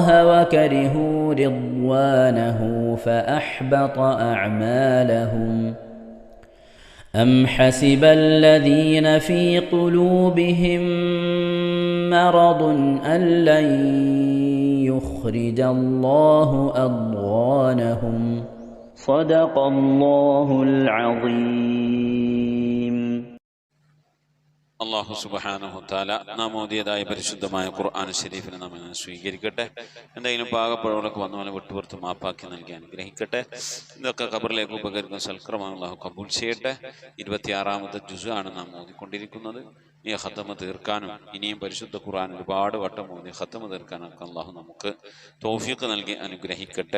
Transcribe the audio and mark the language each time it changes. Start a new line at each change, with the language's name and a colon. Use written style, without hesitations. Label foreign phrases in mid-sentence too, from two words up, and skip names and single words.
Arabic: وكرهوا رضوانه فأحبط أعمالهم أم حسب الذين في قلوبهم مرض أن لن يخرج الله أضغانهم صدق الله العظيم. الله سبحانه تعالى
Malayalam: നാം ഓതിയതായ പരിശുദ്ധമായ ഖുർആൻ ശരീഫിനെ നാം സ്വീകരിക്കട്ടെ. എന്തെങ്കിലും പാകപ്പഴങ്ങളൊക്കെ വന്നവനെ വിട്ടുപുറത്ത് മാപ്പാക്കി നൽകി അനുഗ്രഹിക്കട്ടെ. ഇതൊക്കെ ഖബറിലേക്ക് ഉപകരിക്കുന്ന സൽക്രമം അള്ളാഹു കബൂൽ ചെയ്യട്ടെ. 26-ാമത്തെ ജുസ് ആണ് നാം ഓതിക്കൊണ്ടിരിക്കുന്നത്. ഈ ഖത്തമ തീർക്കാനും ഇനിയും പരിശുദ്ധ ഖുർആൻ ഒരുപാട് വട്ടം ഓതി ഖത്തമ തീർക്കാനൊക്കെ അള്ളാഹു നമുക്ക് തൗഫീഖ് നൽകി അനുഗ്രഹിക്കട്ടെ.